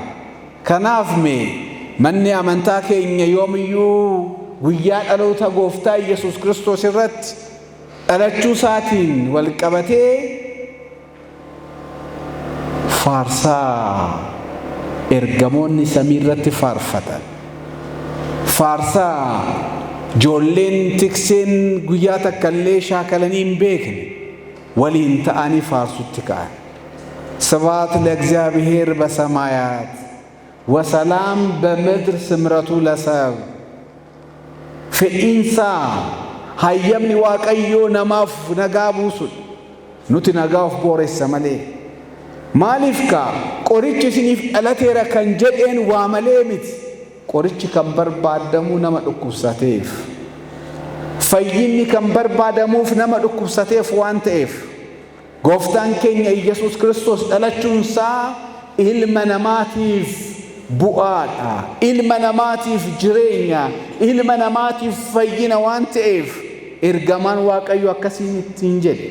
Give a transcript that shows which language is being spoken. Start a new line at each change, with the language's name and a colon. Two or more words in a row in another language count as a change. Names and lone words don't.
Oromo: Kanaaf mee manni amantaa keenya yoomiyyuu guyyaa dhaloota Gooftaa Yesuus Kiristoos irratti dhalachuu isaatiin wal qabatee faarsaa ergamoonni samii irratti faarfatan. Faarsaa ijoolleen tikseen guyyaa takka illee shaakalanii hin beekne waliin ta'anii faarsutti ka'an.
Geez: ስብሐት ለእግዚአብሔር በሰማያት ወሰላም በምድር ስምረቱ ለሰብ
Oromo: fe'iinsa hayyamni Waaqayyoo namaaf nagaa buusu nuti nagaaf booressa malee. Maaliif kaa qorichi isiniif dhalateera kan jedheen waa malee miti. Qorichi kan barbaadamu nama dhukkubsateef, fayyinni kan barbaadamuuf nama dhukkubsateef waan ta'eef gooftaan keenya Yesuus Kiristoos dhalachuunsaa ilma namaatiif bu'aadha, ilma namaatiif jireenya, ilma namaatiif fayyina waan ta'eef ergamaan Waaqayyo akkasiin ittiin jedhe.